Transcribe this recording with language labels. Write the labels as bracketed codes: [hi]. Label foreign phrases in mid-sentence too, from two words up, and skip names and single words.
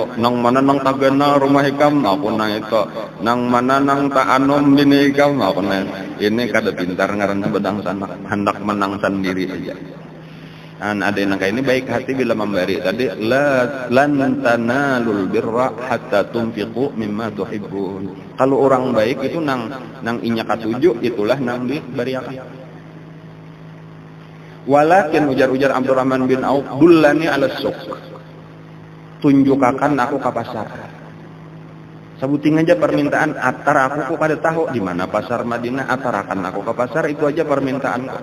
[bjn] Nang mana nang tagana rumah ikam, aku na itu. Nang mana nang ta'anom bini ikam, aku na itu. Ini kada pintar ngaranna bedang sanak, hendak menang sendiri aja. Ada yang ini baik hati bila memberi. [ar] Tadi لن تنالوا البر حتى تنفقوا مما تحبون. [bjn] Kalau orang baik itu nang inya katuju, itulah nang diberiakan. Walakin ujar Abdurrahman bin Auf, [ar] دلوني على السوق. [bjn] Tunjukakan aku ke pasar. Sebuting aja permintaan atar aku kada tahu di mana pasar Madinah, atarakan aku ke pasar, itu aja permintaanku.